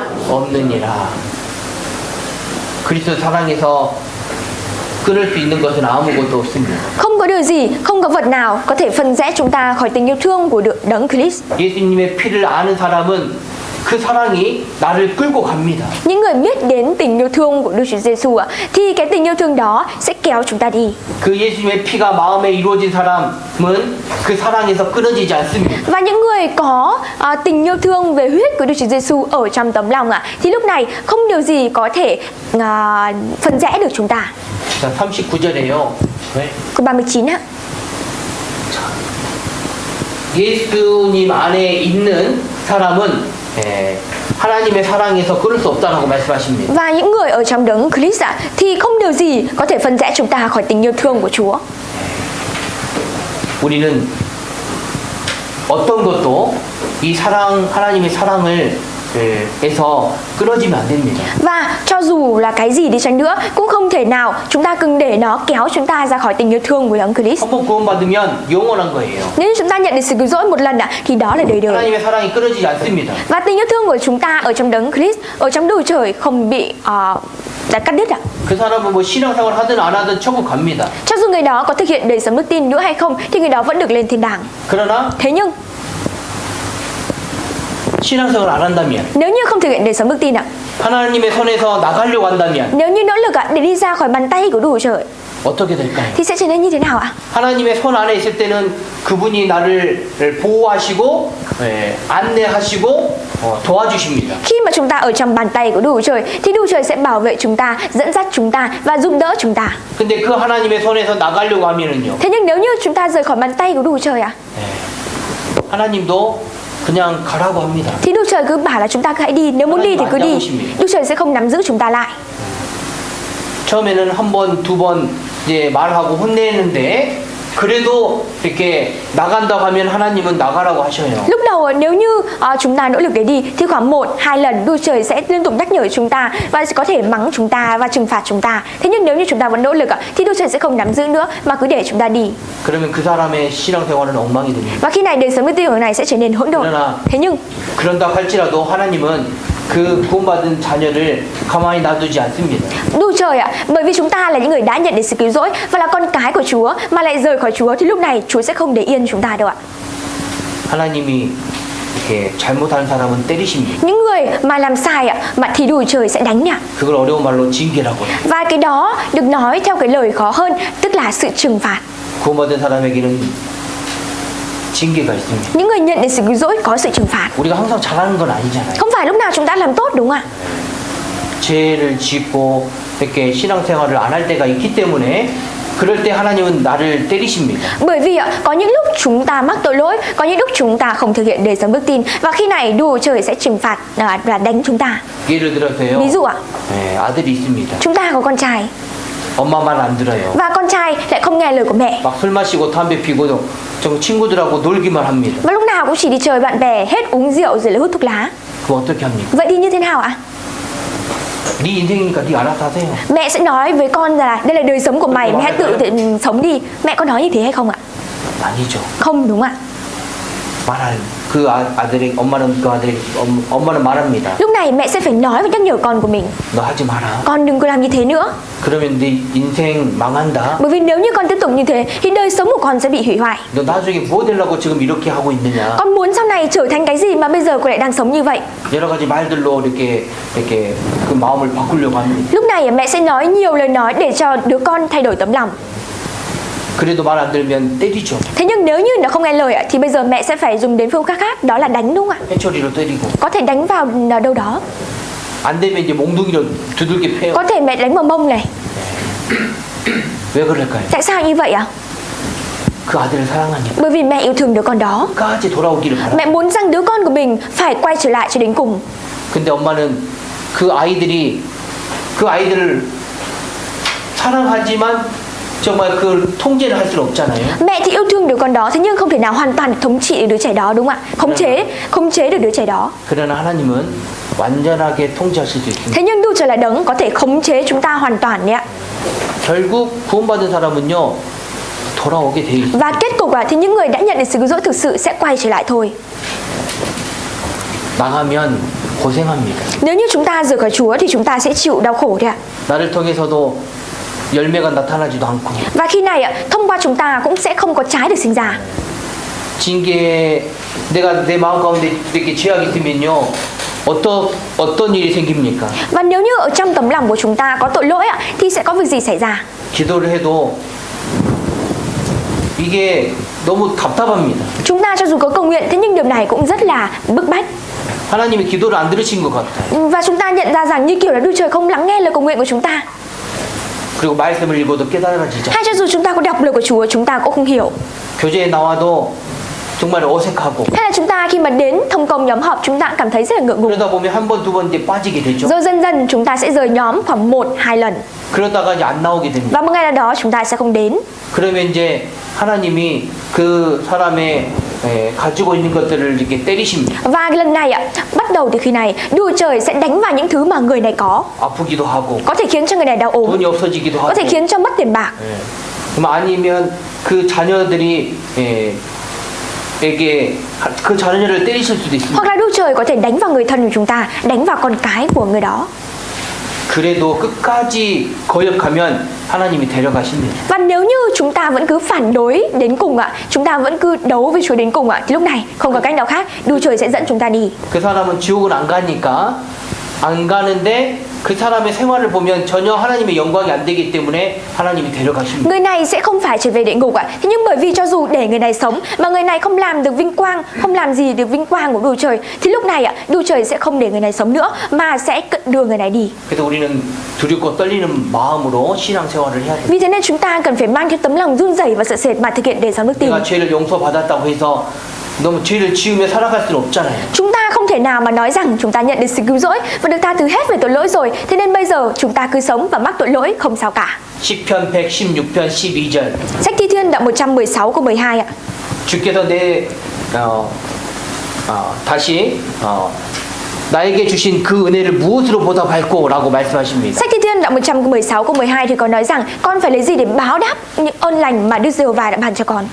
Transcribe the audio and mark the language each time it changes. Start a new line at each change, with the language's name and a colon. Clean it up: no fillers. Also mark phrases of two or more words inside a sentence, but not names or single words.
Korean: 없느니라. 그리스도 사랑에서 끊을 수 있는 것은 아무것도 없습니다.
Vietnamese: Không có điều gì, không có vật nào có thể phân rẽ chúng ta khỏi tình yêu thương của Đấng Christ.
Korean: 예수님의 피를 아는 사람은 그 사랑이 나를 끌고 갑니다.
Vietnamese: Những người biết đến tình yêu thương của Đức Chúa Giêsu thì cái tình yêu thương đó sẽ kéo chúng ta đi.
Korean: 그 예수님의 피가 마음에 이루어진 사람은 그 사랑에서 끊어지지 않습니다.
Vietnamese: Và những người có tình yêu thương về huyết của Đức Chúa Giêsu ở trong tấm lòng thì lúc này không điều gì có thể phân rẽ được chúng ta.
Korean: 자, 39절에요.
Vietnamese: Câu 39 ạ.
Korean: 예수님 안에 있는 사람은 하나님의 사랑에서 끊을 수 없다라고 말씀하십니다.
Vietnamese: Và những người ở trong Đấng Christ thì không điều gì có thể phân rẽ chúng ta khỏi tình yêu thương của Chúa.
Korean: 우리는 어떤 것도 이 사랑 하나님의 사랑을 에서 끊어지면 안 됩니다.
Vietnamese: Và cho dù là cái gì đi chăng nữa cũng không thể nào chúng ta cứ để nó kéo chúng ta ra khỏi tình yêu thương của Đấng Christ.
Korean: 한번 구원받으면 영원한 거예요.
Vietnamese: Nếu chúng ta nhận được sự cứu rỗi một lần thì đó là đời đời.
Korean: 하나님의 사랑이 끊어지지 않습니다.
Vietnamese: Và tình yêu thương của chúng ta ở trong Đấng Christ, ở trong Đức Chúa Trời không bị đã cắt đứt ạ.
Korean: 그 사람은 뭐 신앙생활 하든 안 하든 천국 갑니다.
Vietnamese: Cho dù người đó có thực hiện đời sống đức tin nữa hay không thì người đó vẫn được lên thiên đàng.
Korean: 그러나
Vietnamese: Thế nhưng
Korean: 신앙생활 안 한다면,
Vietnamese: nếu như không thực hiện đời sống đức tin
Korean: 하나님의 손에서 나가려고 한다면
Vietnamese: nếu như nỗ lực để đi ra khỏi bàn tay của Đức Chúa Trời
Korean: 어떻게 될까요?
Vietnamese: thì sẽ trở nên như thế nào ạ?
Korean: 하나님의 손 안에 있을 때는 그분이 나를 보호하시고 안내하시고 도와주십니다.
Vietnamese: Khi mà chúng ta ở trong bàn tay của Đức Chúa Trời thì Đức Chúa Trời sẽ bảo vệ chúng ta, dẫn dắt chúng ta và giúp đỡ chúng ta.
Korean: 근데 그 하나님의 손에서 나가려고 하면은요.
Vietnamese: Thế nhưng nếu như chúng ta rời khỏi bàn tay của Đức Chúa Trời
Korean: 하나님도 그냥 가라고 합니다.
Vietnamese: thì Đức Chúa Trời cứ bảo là chúng ta hãy đi, nếu muốn đi thì cứ đi. Đức Chúa Trời sẽ không nắm giữ chúng ta lại.
Korean: 처음에는 한 번, 두 번 이제 말하고 혼내는데 그래도 이렇게 나간다고 하면 하나님은 나가라고 하셔요.
Vietnamese: Lúc đầu nếu như chúng ta nỗ lực để đi thì khoảng 1-2 lần Đức Chúa Trời sẽ liên tục nhắc nhở chúng ta và có thể mắng chúng ta và trừng phạt chúng ta. Thế nhưng nếu như chúng ta vẫn nỗ lực thì Đức Chúa Trời sẽ không nắm giữ nữa mà cứ để chúng ta đi.
Korean: 그러면 그 사람의 신앙생활은 엉망이 됩니다.
Vietnamese: Và khi này đời sống đức tin của người này sẽ trở nên hỗn độn. Thế nhưng
Korean: 그런다 할지라도 하나님은 그 구원받은 자녀를 가만히 놔두지 않습니다.
Vietnamese: Đức Chúa Trời bởi vì chúng ta là những người đã nhận được sự cứu rỗi và là con cái của Chúa mà lại rời khỏi Chúa thì lúc này Chúa sẽ không để yên chúng ta đâu ạ.
Korean: 하나님이 이렇게 잘못하는 사람은 때리십니다.
Vietnamese: Những người mà làm sai mà thì Đức Chúa Trời sẽ đánh ạ.
Korean: 그걸 어려운 말로 징계라고 해요.
Vietnamese: Và cái đó được nói theo cái lời khó hơn, tức là sự trừng phạt.
Korean: 구원받은 사람에게는 징계가 있습니다.
Vietnamese: Những người nhận được sự cứu rỗi có sự trừng phạt.
Korean: 우리가 항상 잘하는 건 아니잖아요.
Vietnamese: Không phải lúc nào chúng ta làm tốt đúng không ạ?
Korean: 죄를 짓고 이렇게 신앙생활을 안 할 때가 있기 때문에 그럴 때 하나님은 나를 때리십니다.
Vietnamese: Bởi vì có những lúc chúng ta mắc tội lỗi, có những lúc chúng ta không thực hiện đời sống đức tin, và khi này Đức Chúa Trời sẽ trừng phạt và đánh chúng ta.
Korean: 예를 들어서요.
Vietnamese: Ví dụ ạ,
Korean: 네, 아들이 있습니다.
Vietnamese: chúng ta có con trai
Korean: 엄마 말 안 들어요.
Vietnamese: và con trai lại không nghe lời của mẹ,
Korean: 막 술 마시고 담배 피고 좀 친구들하고 놀기만 합니다.
Vietnamese: và lúc nào cũng chỉ đi chơi bạn bè, hết uống rượu rồi lại hút thuốc lá.
Korean: 그럼 어떻게 합니까?
Vietnamese: Vậy thì như thế nào ạ?
Korean: 네 인생이니까 네 알아서 하세요.
Vietnamese: Mẹ sẽ nói với con là đây là đời sống của mày, mày hãy tự sống đi. Mẹ có nói như thế hay không ạ?
Korean: 아니죠.
Vietnamese: Không đúng ạ.
Korean: 말할 그 아들이 엄마는 말합니다.
Vietnamese: Lúc này mẹ sẽ phải nói và nhắc nhở con của mình,
Korean: 너 하지 마라.
Vietnamese: con đừng có làm như thế nữa.
Korean: 그러면 네 인생 망한다.
Vietnamese: Bởi vì nếu như con tiếp tục như thế thì đời sống của con sẽ bị hủy hoại.
Korean: 너 나중에 뭐 되려고 지금 이렇게 하고 있느냐.
Vietnamese: Con muốn sau này trở thành cái gì mà bây giờ con lại đang sống như vậy?
Korean: 여러 가지 말들로 이렇게 그 마음을 바꾸려고 합니다.
Vietnamese: Lúc này mẹ sẽ nói nhiều lời nói để cho đứa con thay đổi tấm lòng.
Korean: 그래도 말 안 들으면 때리죠.
Vietnamese: Thế nhưng nếu như nó không nghe lời thì bây giờ mẹ sẽ phải dùng đến phương pháp khác, đó là đánh đúng không ạ?
Korean: 회초리로 때리고
Vietnamese: Có thể đánh vào đâu đó,
Korean: 안 되면 이제 몽둥이로 두들겨 패요.
Vietnamese: có thể mẹ đánh vào mông này.
Korean: 왜 그럴까요?
Vietnamese: Tại sao như vậy ạ?
Korean: 그 아들을 사랑하니까
Vietnamese: Bởi vì mẹ yêu thương đứa con đó.
Korean: 끝까지 돌아오기를 바랍니다.
Vietnamese: Mẹ muốn rằng đứa con của mình phải quay trở lại cho đến cùng.
Korean: 근데 엄마는 그 아이들을 사랑하지만 정말 그 통제를 할 수는 없잖아요.
Vietnamese: Mẹ thì yêu thương đứa con đó, thế nhưng không thể nào hoàn toàn thống trị được đứa trẻ đó đúng không ạ? Khống chế được đứa trẻ đó.
Korean: 그러나 하나님은 완전하게 통제하실 수 있습니다.
Vietnamese: Thế nhưng Đức Trời là đấng có thể khống chế chúng ta hoàn toàn đấy ạ.
Korean: 결국 구원받은 사람은요 돌아오게 돼 있어요.
Vietnamese: Và kết cục thì những người đã nhận được sự cứu rỗi thực sự sẽ quay trở lại thôi.
Korean: 망하면 고생합니다.
Vietnamese: Nếu như chúng ta rời khỏi Chúa thì chúng ta sẽ chịu đau khổ đấy ạ.
Korean: 나를 통해서도 열매가 나타나지도 않고
Vietnamese: Và khi này thông qua chúng ta cũng sẽ không có trái được sinh ra.
Korean: 징계 내가 내 마음 가운데 이렇게 죄악이 있으면요 어떤 일이 생깁니까?
Vietnamese: Và nếu như ở trong tấm lòng của chúng ta có tội lỗi thì sẽ có việc gì xảy ra?
Korean: 기도를 해도 이게 너무 답답합니다.
Vietnamese: Chúng ta cho dù có cầu nguyện, thế nhưng điều này cũng rất là bức bách.
Korean: 하나님이 기도를 안 들으신 것 같아요.
Vietnamese: Và chúng ta nhận ra rằng như kiểu là Đức Trời không lắng nghe lời cầu nguyện của chúng ta.
Korean: 그리고 말씀을 읽어도 깨달아지지
Vietnamese: Hay cho dù chúng ta có đọc lời của Chúa, chúng ta cũng không hiểu.
Korean: 교제에 나와도 정말 어색하고
Vietnamese: Hay là chúng ta khi mà đến thông công nhóm họp, chúng ta cũng cảm thấy rất là ngượng ngùng.
Korean: 그러다 보면 한 번, 두 번 이제 빠지게 되죠.
Vietnamese: Rồi dần dần chúng ta sẽ rời nhóm khoảng 1-2 lần.
Korean: 그러다가 이제 안 나오게 됩니다.
Vietnamese: Và một ngày nào đó chúng ta sẽ không đến.
Korean: 그러면 이제 하나님이 그 사람의 가지고 있는 것들을 이렇게 때리십니다.
Vietnamese: Và lần này bắt đầu từ khi này, Đức Trời sẽ đánh vào những thứ mà người này
Korean: 아프기도 하고
Vietnamese: có thể khiến cho người này đau ốm,
Korean: 돈이 없어지기도 하고
Vietnamese: có thể khiến cho mất tiền bạc.
Korean: 그럼 아니면 그 자녀들이 에게 그 자녀를 때리실 수도 있습니다.
Vietnamese: Hoặc là Đức Trời có thể đánh vào người thân của chúng ta, đánh vào con cái của người đó.
Korean: 그래도 끝까지 거역하면 하나님이 데려가십니다.
Vietnamese: Và nếu như chúng ta vẫn cứ phản đối đến cùng chúng ta vẫn cứ đấu với Chúa đến cùng thì lúc này không có cách nào khác, Đức Trời sẽ dẫn chúng ta đi.
Korean: 그 사람은 지옥은 안 가니까 안 가는데 그 사람의 생활을 보면 전혀 하나님의 영광이 안 되기 때문에 하나님이 데려가십니다.
Vietnamese: Người này sẽ không phải trở về địa ngục thế nhưng bởi vì cho dù để người này sống mà người này không làm được vinh quang, không làm gì được vinh quang của Đức Trời, thì lúc này Đức Trời sẽ không để người này sống nữa mà sẽ đưa người này đi.
Korean: 그래서 우리는 두렵고 떨리는 마음으로 신앙생활을 해야 돼요.
Vietnamese: Vì thế nên chúng ta cần phải mang theo tấm lòng run rẩy và sợ sệt mà thực hiện đời sống đức tin.
Korean: 내가 죄를 용서받았다고 해서 너무 죄를 지으며 살아갈 수는 없잖아요.
Vietnamese: Chúng ta không thể nào mà nói rằng chúng ta nhận được sự cứu rỗi và được tha thứ hết về tội lỗi rồi, thế nên bây giờ chúng ta cứ sống và mắc tội lỗi không sao cả.
Korean: 시편 116편 12절.
Vietnamese: Sách Thi Thiên đoạn 116 câu 12
Korean: 주께서 다시 나에게 주신 그 은혜를 무엇으로 보답할꼬 라고 말씀하십니다.
Vietnamese: Sách Thi Thiên đoạn 116 câu 12 thì có nói rằng con phải lấy gì để báo đáp những ơn lành mà Đức Giê-hô-va đã ban cho con.